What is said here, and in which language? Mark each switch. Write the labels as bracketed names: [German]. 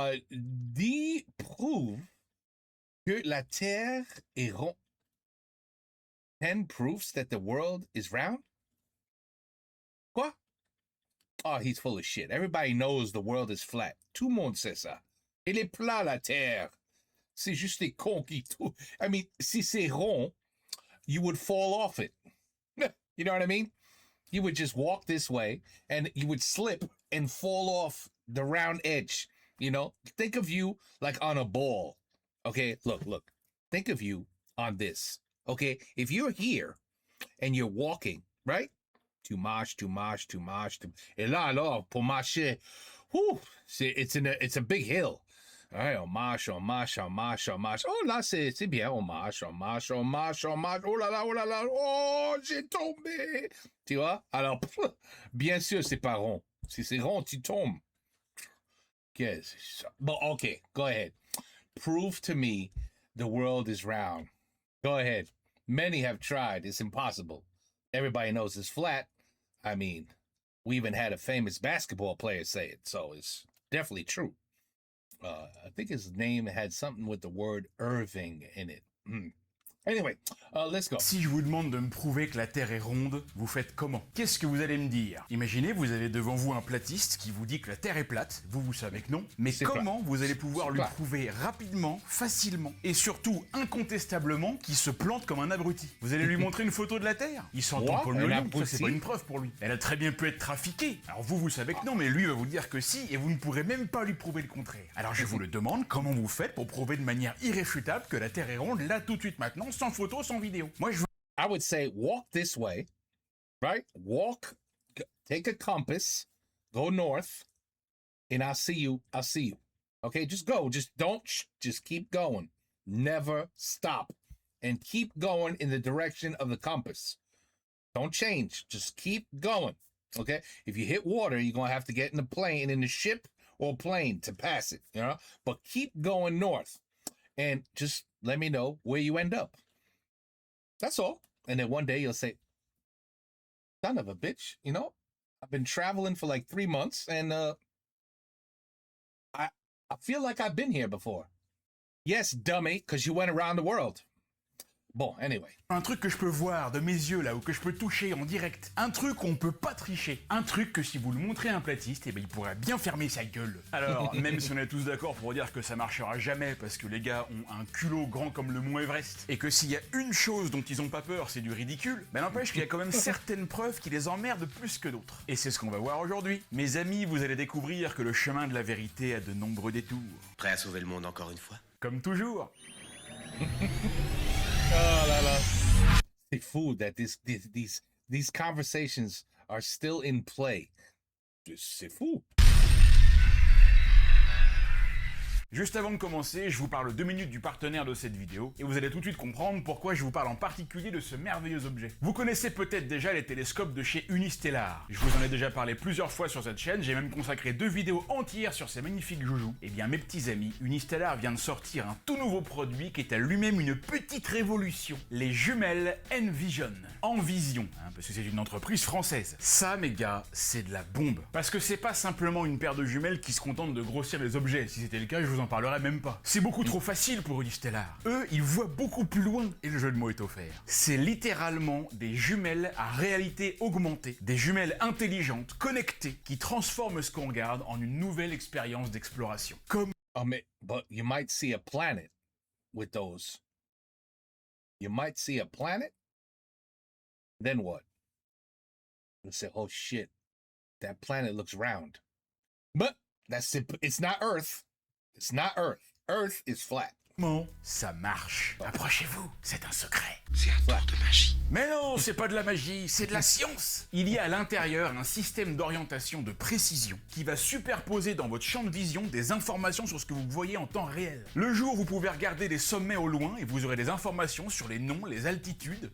[French] Dit prouve que la Terre est ronde. [English] 10 proofs that the world is round? [French] Quoi? [English] Oh, he's full of shit. Everybody knows the world is flat. [French] Tout le monde sait ça. Elle est plat, la Terre. C'est juste des cons qui... [English] I mean, [French] si c'est rond, [English] you would fall off it. You know what I mean? You would just walk this way, and you would slip and fall off the round edge. You know? Think of you like on a ball. Okay? Look. Think of you on this. Okay? If you're here, and you're walking, right? [French] Tu marches. Et là, alors, pour marcher, [English] it's a big hill. [French] Ouais, on marche. Oh là, c'est bien, on marche. Oh là là, oh, j'ai tombé. Tu vois? Alors, bien sûr, c'est pas rond. Si c'est rond, tu tombes. Qu'est-ce que c'est ça? [English] Bon, okay, go ahead. Prove to me the world is round. Go ahead. Many have tried. It's impossible. Everybody knows it's flat. I mean, we even had a famous basketball player say it, so it's definitely true. I think his name had something with the word Irving in it. Anyway, let's go. [French] Si je vous demande de me prouver que la Terre est ronde, vous faites comment? Qu'est-ce que vous allez me dire? Imaginez, vous avez devant vous un platiste qui vous dit que la Terre est plate, vous savez que non, mais comment vous allez pouvoir lui prouver rapidement, facilement, et surtout incontestablement qu'il se plante comme un abruti? Vous allez lui montrer une photo de la Terre? Il s'entend pour le lion, ça c'est pas une preuve pour lui. Elle a très bien pu être trafiquée, alors vous savez que non, mais lui va vous dire que si, et vous ne pourrez même pas lui prouver le contraire. Alors je vous le demande, comment vous faites pour prouver de manière irréfutable que la Terre est ronde, là tout de suite maintenant, sans photo, sans vidéo? Moi, [English] I would say walk this way, right? Take a compass, go north, and I'll see you. Okay, just go. Just don't, just keep going. Never stop. And keep going in the direction of the compass. Don't change. Just keep going. Okay? If you hit water, you're going to have to get in the ship or plane to pass it, you know? But keep going north. And just let me know where you end up. That's all. And then one day you'll say, son of a bitch, you know, I've been traveling for like 3 months and I feel like I've been here before. Yes, dummy, because you went around the world. Bon, anyway. [French] Un truc que je peux voir de mes yeux là, ou que je peux toucher en direct. Un truc qu'on peut pas tricher. Un truc que si vous le montrez à un platiste, eh ben il pourrait bien fermer sa gueule. Alors, même si on est tous d'accord pour dire que ça marchera jamais parce que les gars ont un culot grand comme le mont Everest, et que s'il y a une chose dont ils ont pas peur, c'est du ridicule, ben n'empêche qu'il y a quand même certaines preuves qui les emmerdent plus que d'autres. Et c'est ce qu'on va voir aujourd'hui. Mes amis, vous allez découvrir que le chemin de la vérité a de nombreux détours. Prêt à sauver le monde encore une fois? Comme toujours. Oh là là. C'est fou [English] that these conversations are still in play. [French] C'est fou. Juste avant de commencer, je vous parle 2 minutes du partenaire de cette vidéo, et vous allez tout de suite comprendre pourquoi je vous parle en particulier de ce merveilleux objet. Vous connaissez peut-être déjà les télescopes de chez Unistellar. Je vous en ai déjà parlé plusieurs fois sur cette chaîne, j'ai même consacré 2 vidéos entières sur ces magnifiques joujoux. Et bien mes petits amis, Unistellar vient de sortir un tout nouveau produit qui est à lui-même une petite révolution. Les jumelles Envision. Envision, parce que c'est une entreprise française. Ça mes gars, c'est de la bombe. Parce que c'est pas simplement une paire de jumelles qui se contente de grossir les objets. Si c'était le cas, je vous en parlerai même pas. C'est beaucoup trop facile pour Unistellar. Eux, ils voient beaucoup plus loin, et le jeu de mots est offert. C'est littéralement des jumelles à réalité augmentée, des jumelles intelligentes, connectées, qui transforment ce qu'on regarde en une nouvelle expérience d'exploration. Comme... [English] Oh, [French] mais, [English] but you might see a planet with those. You might see a planet? Then what? You'll say, oh shit, that planet looks round. But that's it. It's not Earth. It's not Earth. Earth is flat. [French] ça marche. Approchez-vous, c'est un secret. C'est un tour de magie. Mais non, c'est pas de la magie, c'est de la science. Il y a à l'intérieur un système d'orientation de précision qui va superposer dans votre champ de vision des informations sur ce que vous voyez en temps réel. Le jour, vous pouvez regarder des sommets au loin et vous aurez des informations sur les noms, les altitudes.